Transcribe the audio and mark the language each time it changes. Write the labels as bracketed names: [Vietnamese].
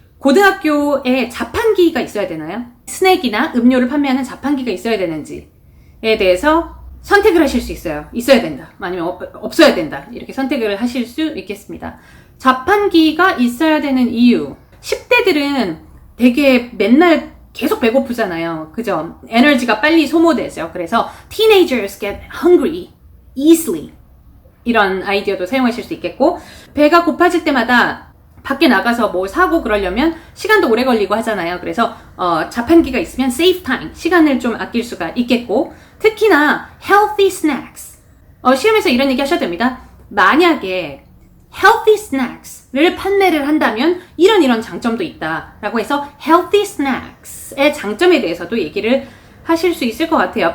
[Korean] 고등학교에 자판기가 있어야 되나요? 스낵이나 음료를 판매하는 자판기가 있어야 되는지에 대해서 선택을 하실 수 있어요. 있어야 된다. 아니면 없어야 된다. 이렇게 선택을 하실 수 있겠습니다. 자판기가 있어야 되는 이유. 10대들은 되게 맨날 계속 배고프잖아요. 그죠? 에너지가 빨리 소모되죠. 그래서 [English] teenagers get hungry easily. [Korean] 이런 아이디어도 사용하실 수 있겠고, 배가 고파질 때마다 밖에 나가서 뭐 사고 그러려면 시간도 오래 걸리고 하잖아요. 그래서 자판기가 있으면 [English] save time, [Korean] 시간을 좀 아낄 수가 있겠고, 특히나 healthy snacks. 시험에서 이런 얘기 하셔도 됩니다. 만약에 healthy snacks를 판매를 한다면 이런 장점도 있다 라고 해서 healthy snacks의 장점에 대해서도 얘기를 하실 수 있을 것 같아요.